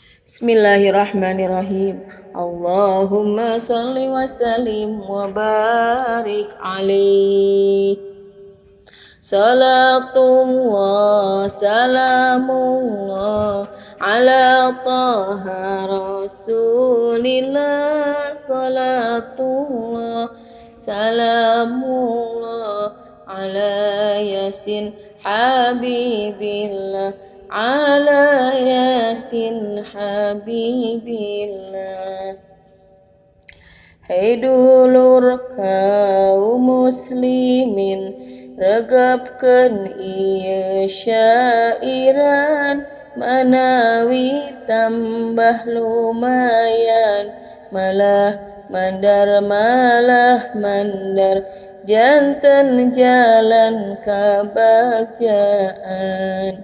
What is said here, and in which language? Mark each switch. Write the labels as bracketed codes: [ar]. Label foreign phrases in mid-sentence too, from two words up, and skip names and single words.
[ar] بسم الله الرحمن الرحيم. اللهم صل وسلم وبارك عليه. صلاة الله سلام الله على طه رسول الله. صلاة الله سلام الله على يس حبيب الله، على يس حبيب الله. [su] Hai dulur kaum muslimin, regapkeun ieu syairan, manawi tambah lumayan, malah mandar janten jalan kabagjaan.